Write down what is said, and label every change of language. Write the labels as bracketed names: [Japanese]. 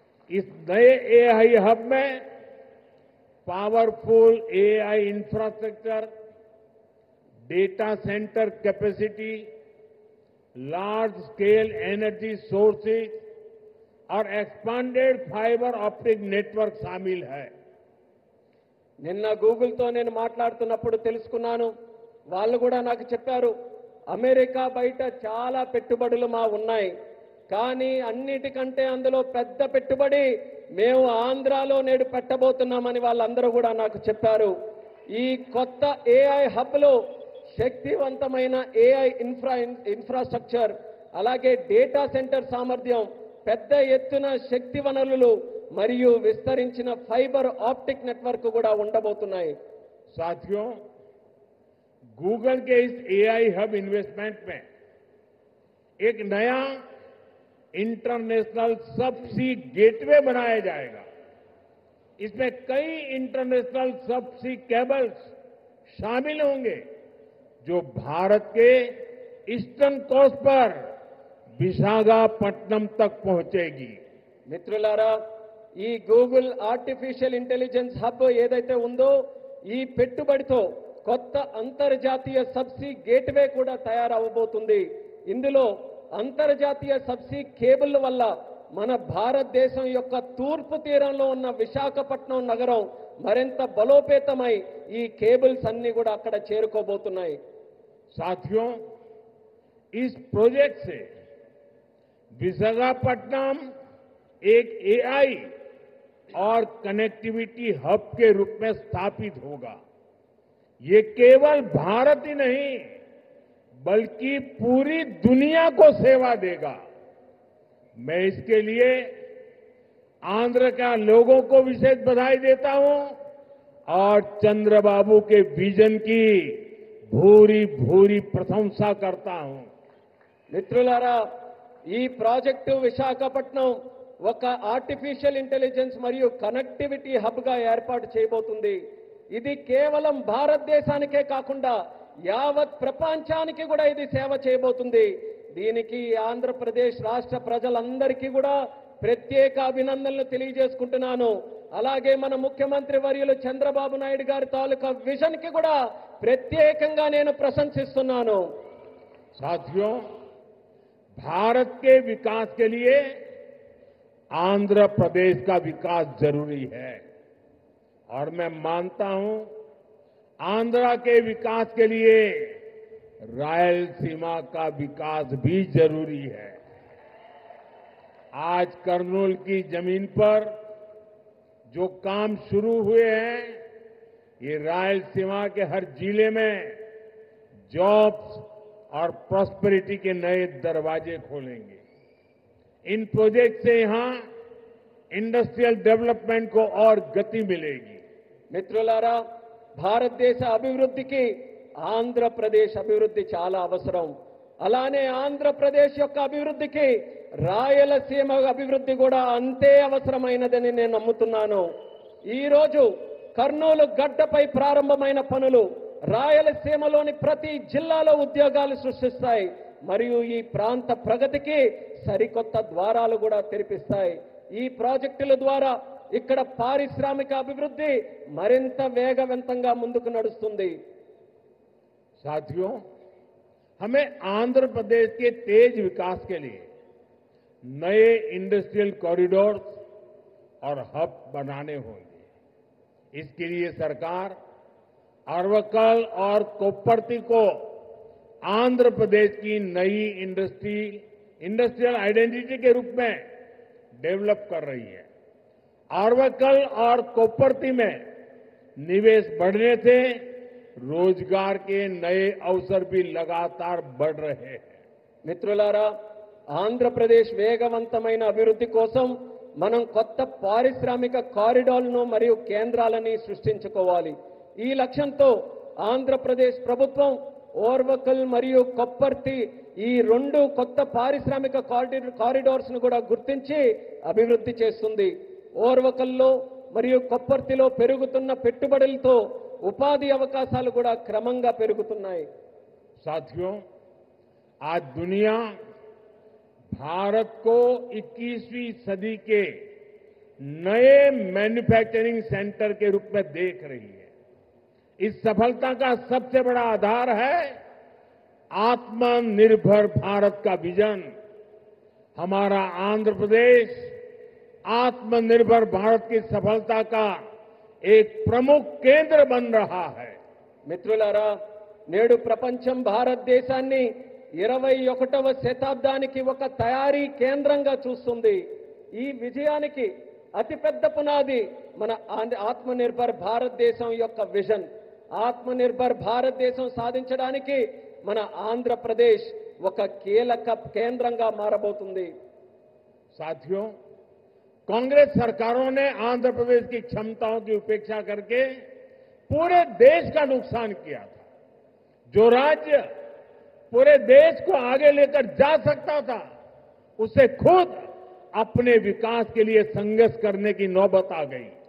[Hindi] इस नए AI hub में [English] powerful AI infrastructure, data centre capacity, large scale energy sources [Hindi] और [English] expanded fibre optic network [Hindi] शामिल है। [Telugu] నిన్న గూగుల్తో నేను మాట్లాడుతున్నప్పుడు తెలుసుకున్నాను. వాళ్ళు కూడా నాకు చెప్పారు, అమెరికా బయట చాలా పెట్టుబడులు మా ఉన్నాయి, కానీ అన్నిటికంటే అందులో పెద్ద పెట్టుబడి మేము ఆంధ్రాలో నేడు పెట్టబోతున్నామని వాళ్ళందరూ కూడా నాకు చెప్పారు. ఈ కొత్త ఏఐ హబ్లో శక్తివంతమైన ఏఐ ఇన్ఫ్రాస్ట్రక్చర్, అలాగే డేటా సెంటర్ సామర్థ్యం, పెద్ద ఎత్తున శక్తి వనరులు మరియు విస్తరించిన ఫైబర్ ఆప్టిక్ నెట్వర్క్ కూడా ఉండబోతున్నాయి. [Hindi] साथियों, गूगल के इस एआई हब इन्वेस्टमेंट में एक नया [English] international subsea gateway [Hindi] बनाया जाएगा। इसमें कई [English] international subsea cables [Hindi] शामिल होंगे जो भारत के [English] eastern coast [Hindi] पर विशाखापट्टनम तक पहुंचेगी। [Telugu] మిత్రులారా, ఈ గూగుల్ ఆర్టిఫిషియల్ ఇంటెలిజెన్స్ హబ్ ఏదైతే ఉందో, ఈ పెట్టుబడితో కొత్త అంతర్జాతీయ సబ్సీ గేట్వే కూడా తయారవబోతుంది. ఇందులో అంతర్జాతీయ సబ్సీ కేబుల్ వల్ల మన భారతదేశం యొక్క తూర్పు తీరంలో ఉన్న విశాఖపట్నం నగరం మరింత బలోపేతమై ఈ కేబుల్స్ అన్ని కూడా అక్కడ చేరుకోబోతున్నాయి. [Hindi] साथियों, इस प्रोजेक्ट से विशाखापट्टनम एक एआई और कनेक्टिविटी हब के रूप में स्थापित होगा। ये केवल भारत ही नहीं बल्कि पूरी दुनिया को सेवा देगा। मैं इसके लिए आंध्र के लोगों को विशेष बधाई देता हूं और चंद्रबाबू के विजन की भूरी भूरी प्रशंसा करता हूं। [Telugu] మిత్రులారా, ఈ ప్రాజెక్టు విశాఖపట్నం ఒక ఆర్టిఫిషియల్ ఇంటెలిజెన్స్ మరియు కనెక్టివిటీ హబ్ గా ఏర్పాటు చేయబోతుంది. ఇది కేవలం భారతదేశానికే కాకుండా యావత్ ప్రపంచానికి కూడా ఇది సేవ చేయబోతుంది. దీనికి ఆంధ్రప్రదేశ్ రాష్ట్ర ప్రజలందరికీ కూడా ప్రత్యేక అభినందనలు తెలియజేసుకుంటున్నాను. అలాగే మన ముఖ్యమంత్రి వర్యులు చంద్రబాబు నాయుడు గారి తాలూకా విజన్ కి కూడా ప్రత్యేకంగా నేను ప్రశంసిస్తున్నాను. [Hindi] साथियों, भारत के विकास के लिए आंध्र प्रदेश का विकास जरूरी है और मैं मानता हूं आंध्रा के विकास के लिए रायलसीमा का विकास भी जरूरी है। आज करनूल की जमीन पर जो काम शुरू हुए हैं, ये रायलसीमा के हर जिले में जॉब्स और प्रॉस्पेरिटी के नए दरवाजे खोलेंगे। इन प्रोजेक्ट से यहां इंडस्ट्रियल डेवलपमेंट को और गति मिलेगी। [Telugu] మిత్రులారా, భారతదేశ అభివృద్ధికి ఆంధ్రప్రదేశ్ అభివృద్ధి చాలా అవసరం. అలానే ఆంధ్రప్రదేశ్ యొక్క అభివృద్ధికి రాయలసీమ అభివృద్ధి కూడా అంతే అవసరమైనదని నేను నమ్ముతున్నాను. ఈ రోజు కర్నూలు గడ్డపై ప్రారంభమైన పనులు రాయలసీమలోని ప్రతి జిల్లాలో ఉద్యోగాలు సృష్టిస్తాయి మరియు ఈ ప్రాంత ప్రగతికి సరికొత్త ద్వారాలు కూడా తెరిపిస్తాయి. ఈ ప్రాజెక్టుల ద్వారా ఇక్కడ పారిశ్రామిక అభివృద్ధి మరింత వేగవంతంగా ముందుకు నడుస్తుంది. [Hindi] साथियों, हमें आंध्र प्रदेश के तेज विकास के लिए नए इंडस्ट्रियल कॉरिडोर और हब बनाने होंगे। इसके लिए सरकार अरवक्कल और कोप्परती को आंध्र प्रदेश की नई [English] industrial identity [Hindi] के रूप में डेवलप कर रही है। अरवक्कल और कोप्परती में निवेश बढ़ने से रोजगार के नए अवसर भी लगातार बढ़ रहे हैं। [Telugu] మిత్రులారా, ఆంధ్రప్రదేశ్ వేగవంతమైన అభివృద్ధి కోసం మనం కొత్త పారిశ్రామిక కారిడార్లను మరియు కేంద్రాలని సృష్టించుకోవాలి. ఈ లక్ష్యంతో ఆంధ్రప్రదేశ్ ప్రభుత్వం ఓర్వకల్ మరియు కొప్పర్తి ఈ రెండు కొత్త పారిశ్రామిక కారిడార్స్ ను కూడా గుర్తించి అభివృద్ధి చేస్తుంది. ఓర్వకల్లో మరియు కొప్పర్తిలో పెరుగుతున్న పెట్టుబడులతో ఉపాధి అవకాశాలు కూడా క్రమంగా పెరుగుతున్నాయి. [Hindi] साथियों, आज दुनिया भारत को 21वीं सदी के नए [English] manufacturing centre [Hindi] के रूप में देख रही है। इस सफलता का सबसे बड़ा आधार है आत्मनिर्भर भारत का विजन। हमारा आंध्र प्रदेश आत्मनिर्भर भारत की सफलता का एक प्रमुख केंद्र बन रहा है। [Telugu] మిత్రులారా, నేడు ప్రపంచం భారతదేశాన్ని 21వ శతాబ్దానికి ఒక తయారీ కేంద్రంగా చూస్తుంది. ఈ విజయానికి అతిపెద్ద పునాది మన ఆత్మనిర్భర్ భారతదేశం యొక్క విజన్. ఆత్మనిర్భర్ భారతదేశం సాధించడానికి మన ఆంధ్రప్రదేశ్ ఒక కీలక కేంద్రంగా మారబోతుంది. [Hindi] साथियों, कांग्रेस सरकारों ने आंध्र प्रदेश की क्षमताओं की उपेक्षा करके पूरे देश का नुकसान किया था। जो राज्य पूरे देश को आगे लेकर जा सकता था, उसे खुद अपने विकास के लिए संघर्ष करने की नौबत आ गई।